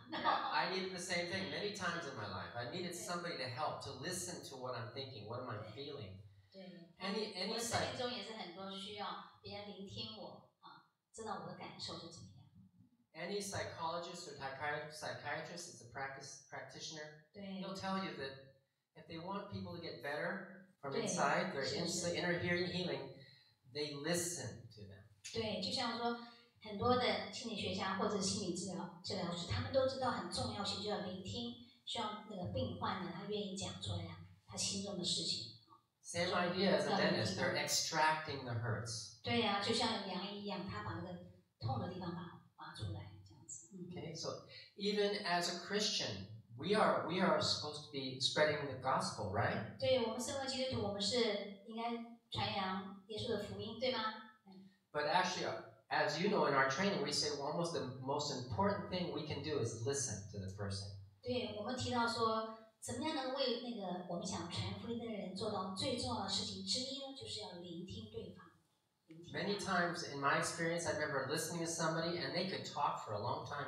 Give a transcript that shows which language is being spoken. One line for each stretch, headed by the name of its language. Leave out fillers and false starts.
English: Yeah, I needed the same thing many times in my life. I needed somebody to help, to listen to what I'm thinking, what am I feeling.
Chinese: 对。
English: Any
Chinese: 我的生命中也是很多需要别人聆听我啊，知道我的感受是怎么样。
English: Any psychologist or psychiatrist is a practitioner.
Chinese: 对。
English: He'll tell you that if they want people to get better from inside, their inner healing, they listen to them.
Chinese: 对，就像说很多的心理学家或者心理治疗师，他们都知道很重要性，就要聆听，希望那个病患呢，他愿意讲出来他心中的事情。
English: Same idea as a dentist, they're extracting the hurts.
Chinese: 对呀，就像牙医一样，他把那个痛的地方拔出来，这样子。
English: Okay, so even as a Christian, we are supposed to be spreading the gospel, right?
Chinese: 对，我们身为基督徒，我们是应该传扬耶稣的福音，对吗？
English: But actually, as you know, in our training, we say almost the most important thing we can do is listen to the person.
Chinese: 对，我们提到说，怎么样能为那个我们想传福音的人做到最重要的事情之一呢？就是要聆听对方。
English: Many times in my experience, I remember listening to somebody and they could talk for a long time.